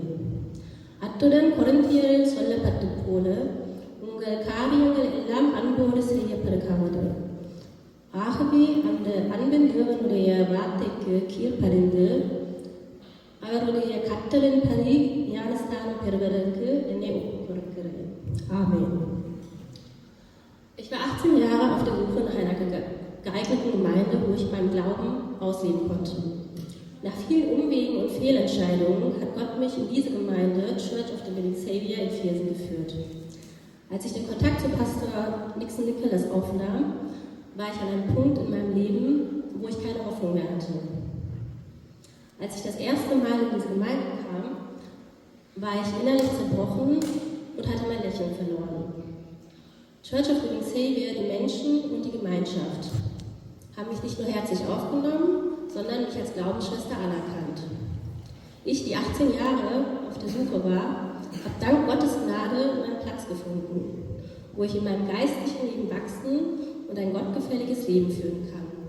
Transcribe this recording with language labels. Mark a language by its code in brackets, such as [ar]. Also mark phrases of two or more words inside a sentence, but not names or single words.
[ta] அத்துடன் கொரிந்தியரில் சொல்லப்பட்டு போல உங்கள் காரியங்கள் எல்லாம் அன்போடு செய்யப்படுகிறது. ஆகவே அந்த அன்பின் தேவனுடைய வார்த்தைக்கு கீழ்ப்படிந்து அவருடைய கட்டளின்படி ஞானஸ்தானம் பெறுவதற்கு என்னை ஒப்புக்கொடுக்கிறேன். ஆமென். [de] Ich war 18 Jahre auf der Suche nach einer geeigneten Gemeinde, wo ich meinen Glauben ausleben konnte. Nach vielen Umwegen und Fehlentscheidungen hat Gott mich in diese Gemeinde, Church of the Living Savior in Viersen, geführt. Als ich den Kontakt zu Pastor Nixon Nicholas aufnahm, war ich an einem Punkt in meinem Leben, wo ich keine Hoffnung mehr hatte. Als ich das erste Mal in diese Gemeinde kam, war ich innerlich zerbrochen und hatte mein Lächeln verloren. Church of the Living Savior, die Menschen und die Gemeinschaft haben mich nicht nur herzlich aufgenommen, sondern mich als Glaubensschwester anerkannt. Ich, die 18 Jahre auf der Suche war, habe dank Gottes Gnade meinen Platz gefunden, wo ich in meinem geistlichen Leben wachsen und ein gottgefälliges Leben führen kann.